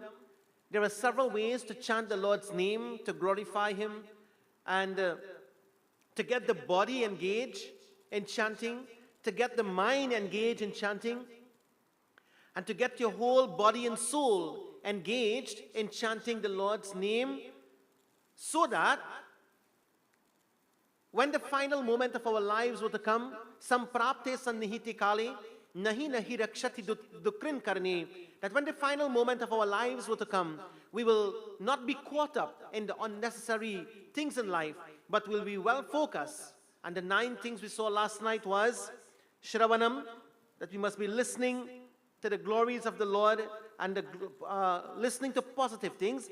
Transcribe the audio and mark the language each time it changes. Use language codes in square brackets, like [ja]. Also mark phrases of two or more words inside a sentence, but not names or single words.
[en] There are several ways to chant the Lord's name, to glorify Him, and to get the body engaged in chanting, to get the mind engaged in chanting, and to get your whole body and soul engaged in chanting the Lord's name, so that when the final moment of our lives were to come, [sa] सम्प्राप्ते सन्निहिते काले नहि नहि रक्षति डुकृञ् करणे, [en] that when the final moment of our lives were to come, we will not be caught up in the unnecessary things in life, but will be well focused. And the 9 things we saw last night was Shravanam, that we must be listening to the glories of the Lord and listening to positive things.